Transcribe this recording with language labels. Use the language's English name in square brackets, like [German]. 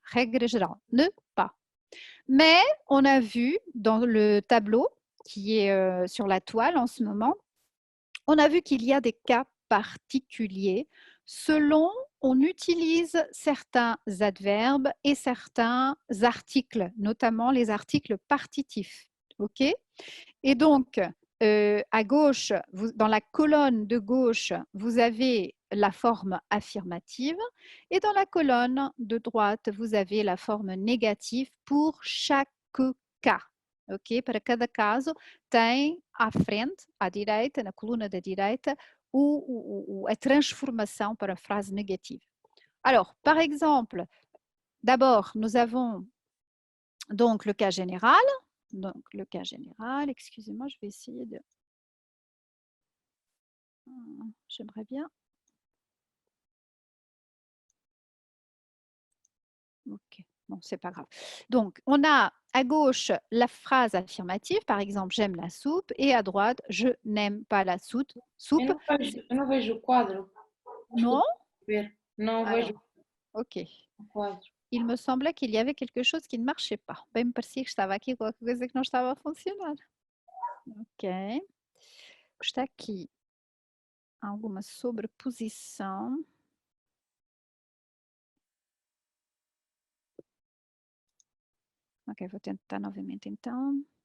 [French] Règle générale, ne pas. Mais on a vu dans le tableau qui est sur la toile en ce moment, on a vu qu'il y a des cas particuliers selon on utilise certains adverbes et certains articles, notamment les articles partitifs. OK? Et donc, à gauche, dans la colonne de gauche, vous avez la forme affirmative et dans la colonne de droite, vous avez la forme négative pour chaque cas. Ok? [Portuguese] Para cada caso, tem à frente, à direita, na coluna da direita, a transformação para a frase négative. [French] Alors, par exemple, d'abord, nous avons donc le cas général. Donc, le cas général, excusez-moi, je vais essayer de... J'aimerais bien. Ok, bon, c'est pas grave. Donc, on a à gauche la phrase affirmative, par exemple, j'aime la soupe, et à droite, je n'aime pas la soupe. [Portuguese] Eu não vejo o quadro. [French] Non? [Portuguese] Não [French] Alors, [Portuguese] vejo ok. o quadro. [French] Il me semblait qu'il y avait quelque chose qui ne marchait pas. [Portuguese] Bem, me parecia que estava aqui qualquer coisa que não estava a funcionar. Ok. Está aqui alguma sobreposição. Ok, vou tentar novamente então.